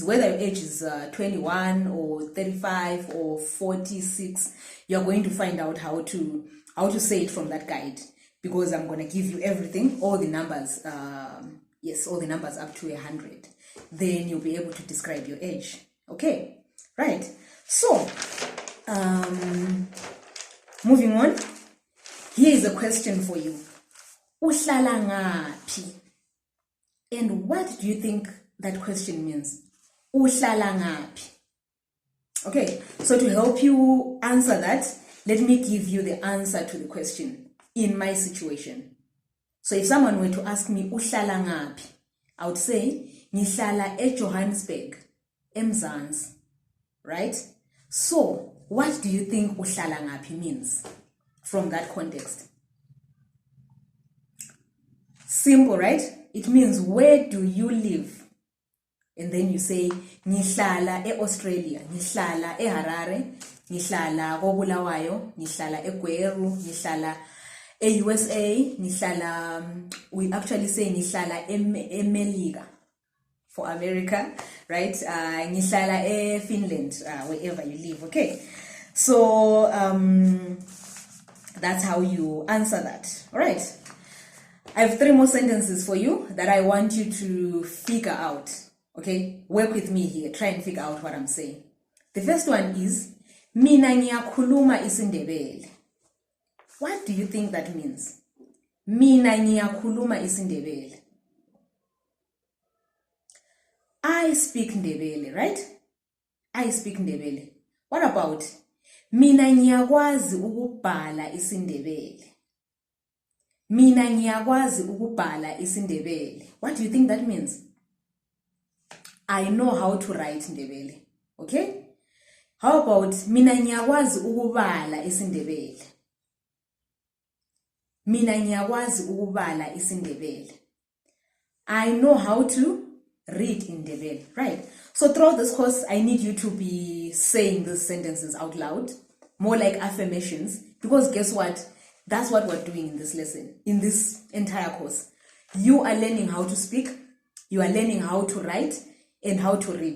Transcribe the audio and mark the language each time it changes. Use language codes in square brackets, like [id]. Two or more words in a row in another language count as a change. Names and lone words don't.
[en] Whether your age is 21 or 35 or 46, you're going to find out how to say it from that guide, because I'm going to give you everything, all the numbers, yes, all the numbers up to 100. Then you'll be able to describe your age. Okay, right. So, moving on. Here is a question for you. [nd] Uhlala ngaphi? [en] And what do you think that question means? [nd] Uhlala ngaphi? [en] Okay, so to help you answer that, let me give you the answer to the question in my situation. So if someone were to ask me, [nd] uhlala ngaphi? [en] I would say, [nd] ngihlala eJohannesburg, eMzansi, [en] right? So, what do you think [nd] uhlala ngaphi [en] means from that context? Simple, right? It means, where do you live? And then you say, [nd] ngihlala eAustralia, ngihlala eHarare, ngihlala koBulawayo, ngihlala eGweru, ngihlala USA, ngihlala, [en] we actually say [nd] ngihlala eMelika [en] for America, right? [nd] Ngihlala eFinland, [en] wherever you live, okay? So that's how you answer that. All right. I have 3 more sentences for you that I want you to figure out. Okay, work with me here. Try and figure out what I'm saying. The first one is, [nd] mina ngiyakhuluma isiNdebele. [en] What do you think that means? [nd] Mina ngiyakhuluma isiNdebele. [en] I speak Ndebele, right? I speak Ndebele. What about, [nd] mina ngiyakwazi ukubhala isiNdebele? Mina ngiyakwazi ukubhala isiNdebele. [en] What do you think that means? I know how to write Ndebele. Okay? How about, [nd] mina ngiyakwazi ukubala isiNdebele? Mina ngiyakwazi ukubala isiNdebele. [en] I know how to read in Ndebele, right? So throughout this course, I need you to be saying these sentences out loud, more like affirmations, because guess what? That's what we're doing in this lesson, in this entire course. You are learning how to speak, you are learning how to write, and how to read.